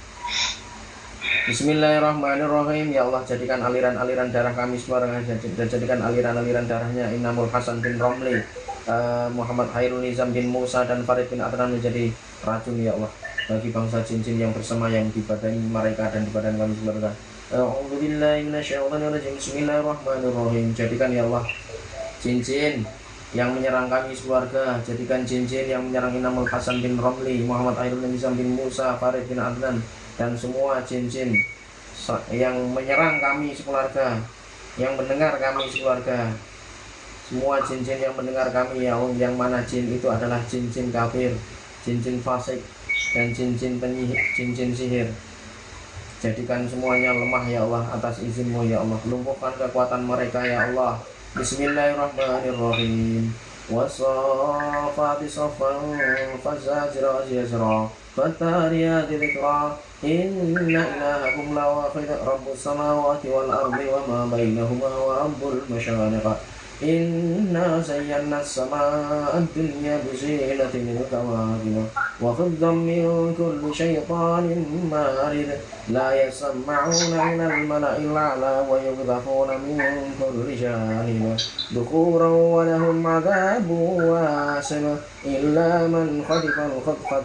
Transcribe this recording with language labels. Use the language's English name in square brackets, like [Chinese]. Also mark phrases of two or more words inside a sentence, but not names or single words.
[Malay] Bismillahirrahmanirrahim. [Arabic] يا الله, [Malay] jadikan aliran-aliran darah kami semua, dan jadikan aliran-aliran darahnya Inamul Hasan bin Ramli, Muhammad Hairul Nizam bin Musa dan Farid bin Adnan menjadi racun [Arabic] يا الله [Malay] bagi bangsa jin-jin yang bersemayam di badan mereka dan di badan kami keluarga. [Arabic] أعوذ بالله من الشيطان الرجيم. بسم الله الرحمن الرحيم. [Malay] Jadikan [Arabic] يا الله [Malay] jin-jin yang menyerang kami keluarga, jadikan jin-jin yang menyerang Inamul Hasan bin Ramli, Muhammad Hairul Nizam bin Musa, Farid bin Adnan, dan semua jin-jin yang menyerang kami sekeluarga, yang mendengar kami sekeluarga, semua jin-jin yang mendengar kami [Arabic] يا الله, [Malay] yang mana jin itu adalah jin-jin kafir, jin-jin fasik, dan jin-jin penyihir, jin-jin sihir. Jadikan semuanya lemah [Arabic] يا الله [Malay] atas izinmu [Arabic] يا الله. [Malay] Lumpuhkan kekuatan mereka [Arabic] يا الله. [Malay] Bismillahirrahmanirrahim. [Arabic] والصافات صفا فالزاجرات زجرا فالتاليات ذكرا إن إلهكم لواحد رب السماوات والأرض وما بينهما ورب المشارق إنا زينا السماء الدنيا بزينة الكواكب وحفظا من كل شيطان مارد لا يسمعون إلى الملأ الأعلى ويقذفون من كل جانب دحورا ولهم عذاب واسع إلا من خطف الخطفة